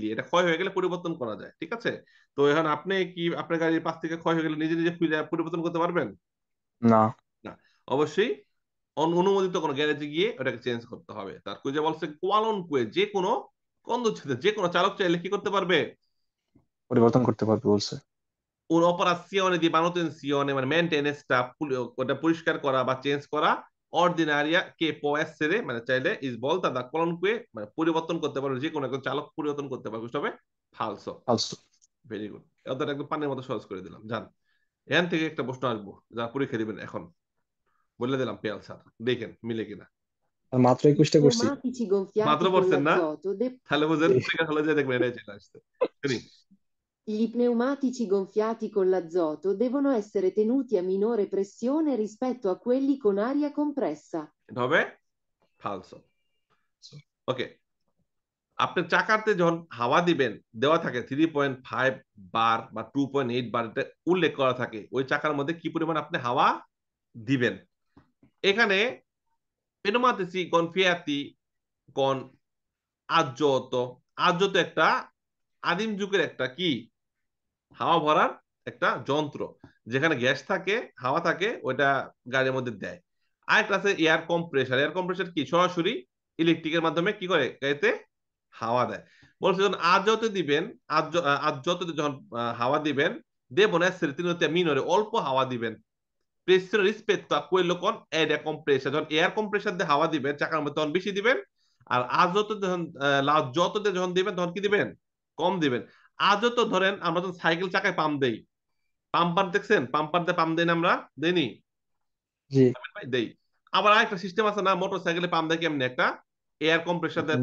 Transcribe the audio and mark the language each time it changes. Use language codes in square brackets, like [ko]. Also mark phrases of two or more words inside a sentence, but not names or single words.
[bn] এটা ক্ষয় হয়ে গেলে পরিবর্তন করা যায়, ঠিক আছে? তো এখন আপনি কি আপনার গাড়ির পাশ থেকে ক্ষয় হয়ে গেলে নিজে নিজে পরিবর্তন করতে পারবেন? না না, অবশ্যই অনুমোদিত কোনো গ্যারেজে গিয়ে ওটাকে চেঞ্জ করতে হবে। তার কুইজে বলছে কোয়ালন কুয়ে যে কোনো কন্দুচ্ছেদে যে কোনো চালক চাইলে কি করতে পারবে? পরিবর্তন করতে পারবে বলছে [it] un'operazione di manutenzione [bn] মানে মেইনটেনেন্সটা ওটা পরিষ্কার করা বা চেঞ্জ করা [it] ordinaria che può essere [bn] মানে চাইলে [it] è volta da qualunque [bn] মানে পরিবর্তন করতে পারবে, যে কোনো একজন চালক পরিবর্তন করতে পারবে, হবে ফালসো। ফালসু ভেরি গুড, ওদের একদম পানির মতো সহজ করে দিলাম। জান এখান থেকে একটা প্রশ্ন আসবো, যা পরীক্ষা দিবেন এখন বলে দিলাম পেয়াল স্যার, দেখেন মিলে কিনা। মাত্র 21টা করছি [it] Pneumatici gonfiati [bn] মাত্র con পড়ছেন না? l'azoto তাহলে বুঝেন জি পরীক্ষা হলে যে দেখবেন এটাই চলে আসছে। শুনি। [it] Gli pneumatici gonfiati con l'azoto devono essere tenuti a minore pressione rispetto a quelli con aria compressa. [bn] এটা হবে ফালসো। ওকে, আপনি চাকাতে যখন হাওয়া দিবেন, দেওয়া থাকে 3.5 বার বা 2.8 বার, এটা উল্লেখ করা থাকে ওই চাকার মধ্যে কি পরিমাণ আপনি হাওয়া দিবেন। এখানে [it] pneumatici gonfiati con azoto, [bn] azoto একটা আদিম যুগের একটা কি হাওয়া ভরার একটা যন্ত্র, যেখানে গ্যাস থাকে হাওয়া থাকে, ওইটা গাড়ির মধ্যে দেয়। আরেকটা আছে [en] air compressor. air compressor [bn] কি সরাসরি ইলেকট্রিকের মাধ্যমে কি করে গাড়িতে হাওয়া দেয়। বলছে যখন আজ যত দিবেন, আজ যত যখন হাওয়া দিবেন, [it] devono essere tenuti a minore, [bn] অল্প হাওয়া দিবেন, [it] pressione rispetto a quello con aria compressa, [bn] যখন [en] air compressor [bn] দিয়ে হাওয়া দিবেন চাকার মধ্যে তখন বেশি দিবেন, আর আজ যত যখন যত দিয়ে যখন দিবেন তখন কি দিবেন, কম দিবেন। আজ যত ধরেন আমরা যখন সাইকেল চাকায় পাম্প দেই, পাম্পার দেখছেন, পাম্পার দিয়ে পাম্প দেই না আমরা, দেইনি জি ভাই? দেই। আবার আরেকটা সিস্টেম আছে না, মোটর সাইকেলে পাম্প দেয় কেমনি, একটা [en] air compressor [bn] দিয়ে